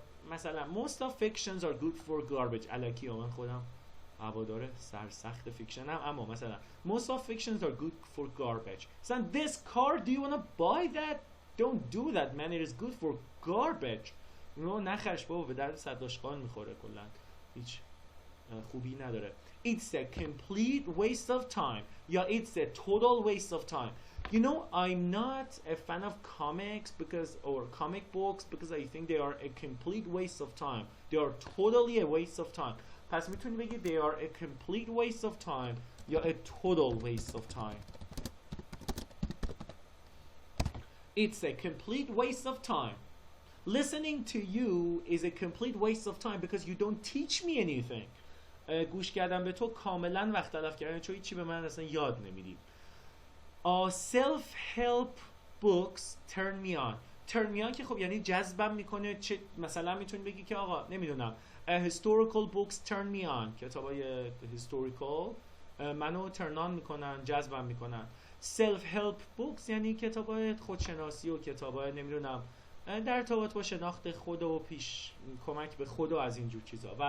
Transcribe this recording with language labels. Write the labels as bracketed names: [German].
[English] مثلا most of fictions are good for garbage. [Persian] الکی من خودم هوادار سرسخت فیکشنم، اما مثلا [English] most of fictions are good for garbage. مثلا this car, do you wanna buy that? Don't do that man, it is good for garbage. [Persian] نخرش بابا، به درد صداشقان میخوره، کلا هیچ خوبی نداره. [English] It's a complete waste of time یا it's a total waste of time. You know, I'm not a fan of comics or comic books because I think they are a complete waste of time. They are totally a waste of time. [Persian] پس میتونی بگی [English] they are a complete waste of time یا a total waste of time. It's a complete waste of time. Listening to you is a complete waste of time because you don't teach me anything. [Persian] گوش کردن به تو کاملا وقت تلف کردن، چون هیچی به من اصلا یاد نمیدی. [English] self help books turn me on. turn me on [Persian] که خب یعنی جذبم میکنه. چه مثلا میتونی بگی که آقا نمیدونم [English] historical books turn me on، [Persian] کتابای historical منو [English] turn on [Persian] میکنن، جذبم میکنن. [English] self help books [Persian] یعنی کتابای خودشناسی و کتابای نمیدونم در ارتباط با شناخت خود و پیش کمک به خود و از اینجور چیزا.